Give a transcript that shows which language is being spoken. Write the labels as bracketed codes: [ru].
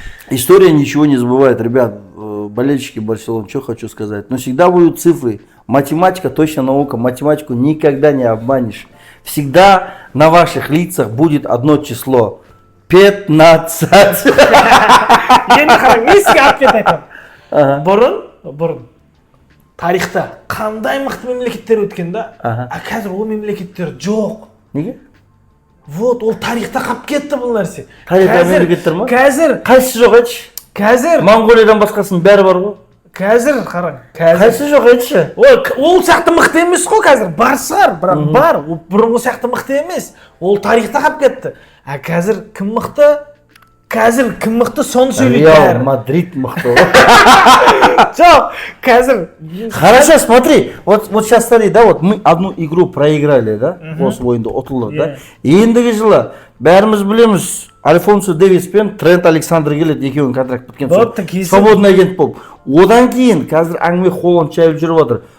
[ru] История ничего не забывает, ребят. Болельщики Барселоны, что хочу сказать. Но всегда будут цифры. Математика точно наука. Математику никогда не обманешь. Всегда на ваших лицах будет одно число. 15. [kk] Енді қараң, не сізге ответ айтамын. Бұрын тарихта қандай мықты мемлекеттер өткен да, қазір ол мемлекеттер жоқ. Неге? Вот, ол тарихта қалып кетті бұл нәрсе. Тарихта мемлекеттер ма? Қазір. Қайсысы жоқ айтшы? Қазір. Монғолиядан басқасының бәрі бар ғой. Қазір қараң. Қайсысы жоқ айтшы? Ол сияқты мықты емес қой қазір. Бар шығар, бірақ бар. Ол бұрынғы сияқты мықты емес. Ол тарихта қалып кетті. Қазір кім мықты? Қазір кім мықты соны сөйлейді. Реал Мадрид мықты. Жоқ, қазір. [ru] Хорошо, смотри. Вот сейчас смотри, да, вот мы одну игру проиграли, да? [kk] Осы ойында ұтылдық, да? Ендігі жылы бәріміз білеміз, Альфонсо Дэвис пен Трент Александр келеді, екеуінің контракт біткен соң. Свободный агент болып. Одан кейін қазір әңгіме Холланд шайып жүріп отыр.